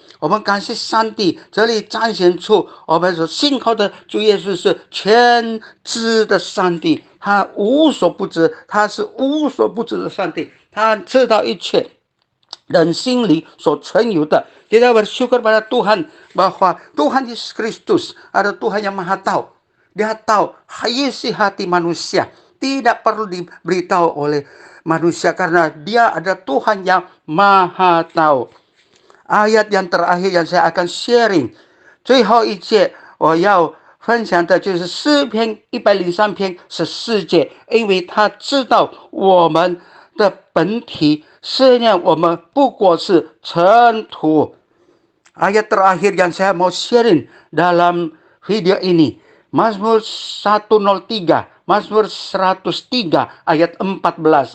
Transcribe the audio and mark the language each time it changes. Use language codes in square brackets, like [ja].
[zh] 我们感谢上帝，这里彰显出我们所信靠的主耶稣是全知的上帝，他无所不知，他是无所不知的上帝，他知道一切人心里所存有的。 [id] Kita bersyukur pada Tuhan bahwa Tuhan Yesus Kristus adalah Tuhan yang maha tahu. Dia tahu isi hati manusia, tidak perlu diberitahu oleh manusia karena dia adalah Tuhan yang maha tahu。 ayat yang terakhir yang saya akan sharing， [zh] 最后一节我要分享的就是诗篇103篇14节，因为他知道我们的本体，思念我们不过是尘土。 [id] ayat terakhir yang saya mau sharing dalam video ini, Mazmur 103, Mazmur 103 ayat 14.